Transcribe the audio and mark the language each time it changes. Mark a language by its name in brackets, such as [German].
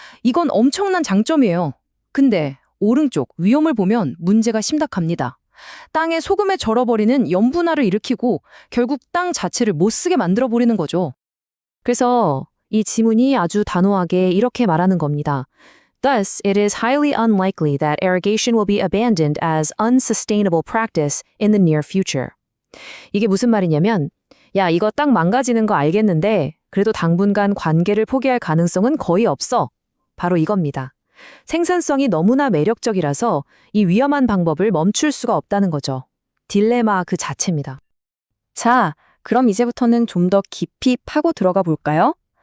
[Korean] 이건 엄청난 장점이에요. 근데 오른쪽 위험을 보면 문제가 심각합니다. 땅에 소금에 절어버리는 염분화를 일으키고 결국 땅 자체를 못 쓰게 만들어버리는 거죠. 그래서 이 지문이 아주 단호하게 이렇게 말하는 겁니다. [English] Thus, it is highly unlikely that irrigation will be abandoned as unsustainable practice in the near future. [Korean] 이게 무슨 말이냐면, 야, 이거 땅 망가지는 거 알겠는데 그래도 당분간 관계를 포기할 가능성은 거의 없어. 바로 이겁니다. 생산성이 너무나 매력적이라서 이 위험한 방법을 멈출 수가 없다는 거죠. 딜레마 그 자체입니다. 자, 그럼 이제부터는 좀 더 깊이 파고 들어가 볼까요?